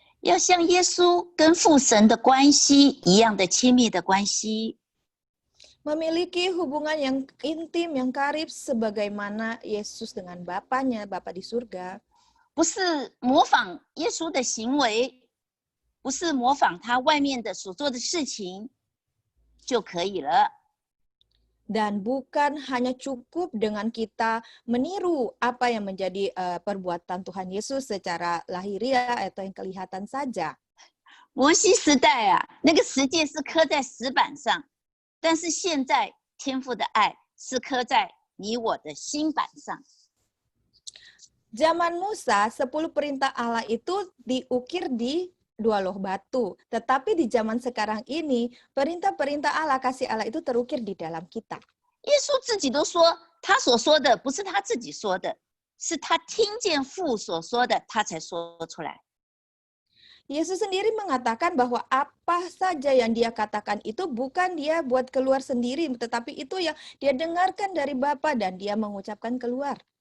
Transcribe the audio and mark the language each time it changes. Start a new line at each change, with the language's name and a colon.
Chinese: 要像耶稣跟父神的关系一样的亲密的关系。
Indonesian: memiliki hubungan yang intim, yang karib sebagaimana Yesus dengan Bapanya, Bapa di surga.
Chinese: 不是模仿耶稣的行为，不是模仿他外面的所做的事情就可以了。
Indonesian: Dan bukan hanya cukup dengan kita meniru apa yang menjadi perbuatan Tuhan Yesus secara lahiriah atau yang kelihatan saja.
Chinese: 摩西时代啊，那个十诫是刻在石板上，但是现在天父的爱是刻在你我的心板上。
Indonesian: Zaman Musa, 10 perintah Allah itu diukir di 2 loh batu. Tetapi di zaman sekarang ini, perintah-perintah Allah, kasih Allah itu terukir di dalam kita.
Chinese: 耶稣自己都说，他所说的不是他自己说的，是他听见父所说的，他才说出来。
Indonesian: Yesus sendiri mengatakan bahwa apa saja yang dia katakan itu bukan dia buat keluar sendiri, tetapi itu yang dia dengarkan dari Bapa dan dia mengucapkan keluar.